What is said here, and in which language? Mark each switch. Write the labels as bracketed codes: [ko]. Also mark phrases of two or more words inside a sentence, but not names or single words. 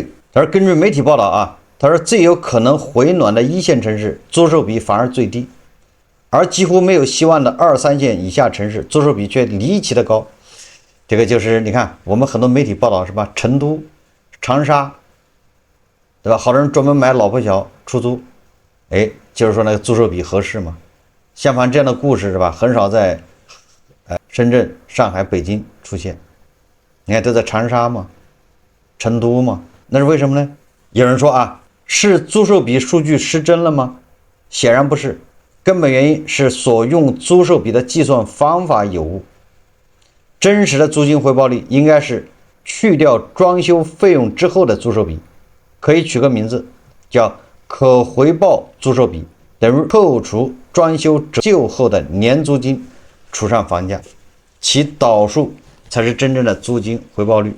[zh] 他說根據媒體報道啊，他說最有可能回暖的1線城市租售比反而最低，而幾乎沒有希望的2、3線以下城市租售比卻離奇的高。這個就是你看我們很多媒體報道是吧？成都、長沙，對吧？好多人專門買老婆小出租，哎，就是說那個租售比合適嘛。相反這樣的故事是吧？很少在深圳、上海、北京出現，你看都在長沙嘛、成都嘛，那是為什麼呢？有人說啊，是租售比數據失真了嗎？顯然不是。根本原因是所用租售比的計算方法有誤。真實的租金回報率應該是去掉裝修費用之後的租售比，可以取個名字叫可回報租售比，等於扣除裝修折舊後的年租金除上房價，其導數才是真正的租金回報率。